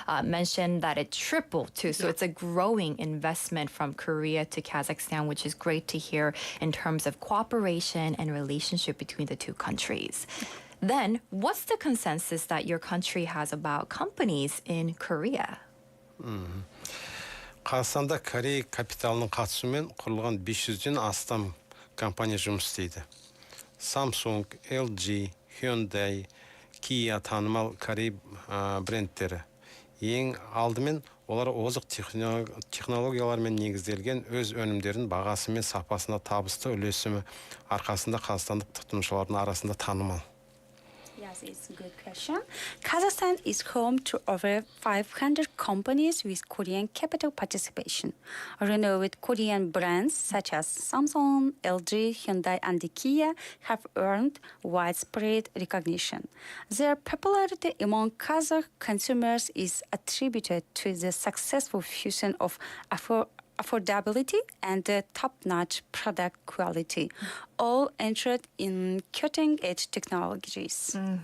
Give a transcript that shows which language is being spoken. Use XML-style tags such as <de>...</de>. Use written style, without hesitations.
<en>Mentioned that it tripled too. So it's a growing investment from Korea to Kazakhstan, which is great to hear in terms of cooperation and relationship between the two countries. Then, what's the consensus that your country has about companies in Korea?</en> <kk>Қазақстанда Корея капиталының қатысуымен құрылған 500-ден астам компания жұмыс істейді. Samsung, LG, Hyundai, Kia танымал Корей брендтері. Ең алдымен олар озық технологиялармен негізделген өз өнімдерін бағасы мен сапасына табысты үлесімі арқасында қазақстандық тұтынушылардың арасында танымал.</kk> <en>Yes, it's a good question. Kazakhstan is home to over 500 companies with Korean capital participation. Renowned Korean brands such as Samsung, LG, Hyundai, and Kia have earned widespread recognition. Their popularity among Kazakh consumers is attributed to the successful fusion of affordability and top-notch product quality, all entered in cutting-edge technologies.</en>